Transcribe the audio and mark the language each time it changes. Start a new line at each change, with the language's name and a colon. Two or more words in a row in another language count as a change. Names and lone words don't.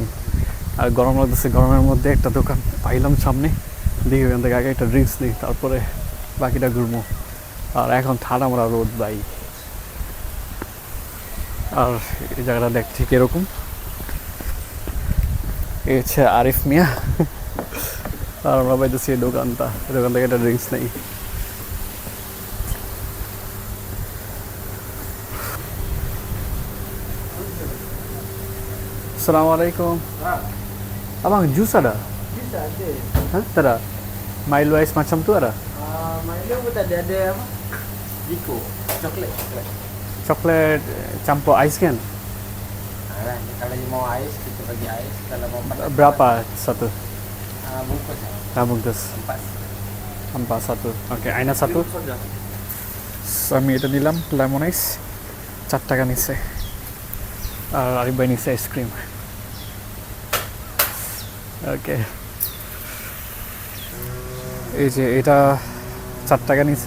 Bangla: আর গরম লাগতেছে, গরমের মধ্যে একটা দোকান পাইলাম সামনে, দেখি ওখান থেকে আগে একটা ড্রিঙ্কস নিই, তারপরে বাকিটা ঘুরবো। আর এখন ঠান্ডা মারা রোদ ভাই, আর এই জায়গাটা দেখ ঠিক এরকম। এই হচ্ছে আরিফ মিয়া, আর আমরা পাইতেছি এই দোকান থেকে একটা ড্রিঙ্কস নেই।
Malay: Assalamualaikum. Abang jus ada? Jus ada. Hah? Ada? Milo ice macam tu ada? Milo pun tak ada apa? Biko, coklat. Coklat campur ais kan? Kalau mau ais kita bagi ais, kalau mau panas. Berapa satu? Bungkus. Bungkus. 4. 4 satu. Okey, aina satu.
Bangla: আমি এটা নিলাম
English: lemon ice,
Bangla: 4 টাকা নিচ্ছে। আর আরিফ ভাই নিচ্ছে আইসক্রিম। ওকে, এই যে এটা 4 টাকা নিচ্ছে।